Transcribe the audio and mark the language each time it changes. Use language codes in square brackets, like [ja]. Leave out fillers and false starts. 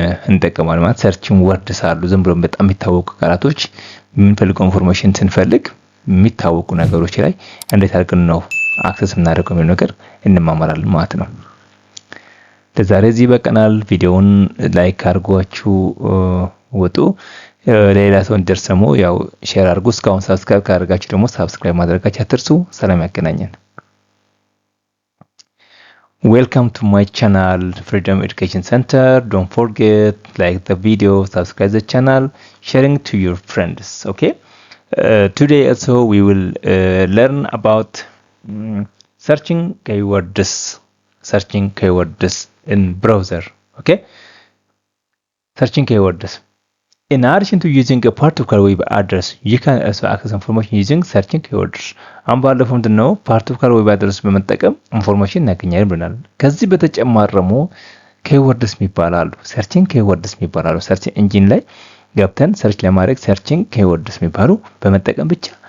[am] እንጠቀማለን ማለት ሰርችንግ ወርድስ አሉ። ዝም ብሎ በጣም የሚታወቁ ቃላቶች የምንፈልገው ኢንፎርሜሽን ስንፈልግ የሚታወቁ ነገሮች ላይ እንዴት አድርገን ነው አክሰስ የምናደርገው የሚለው ነገር እንማማራለን ማለት ነው። ለዛሬ እዚህ በቀናል። ቪዲዮውን ላይክ አድርጓችሁ ወጡ። ሌላ ሰው እንዲደርስ ደግሞ ያው ሼር አድርጉ። እስካሁን ሰብስክራይብ ካደረጋችሁ ደግሞ ሰብስክራይብ ማድረጋችሁ አትርሱ። ሰላም ያገናኘን። [en] Welcome to my channel Freedom Education Center. Don't forget like the video, subscribe the channel, sharing to your friends. Okay. Today also we will learn about searching keywords in browser. Okay. Searching keywords. In addition to using a particular web address, you can also access information using searching keywords. [am] ባለፈው ምንድነው particular web address በመጠቀም ኢንፎርሜሽን እናገኛለን ብለናል። ከዚህ በተጨማሪ ደግሞ keywords የሚባላሉ searching keywords የሚባላሉ ሰርች ኢንጂን ላይ ገብተን ሰርች ለማድረግ searching keywords የሚባሉ በመጠቀም ብቻ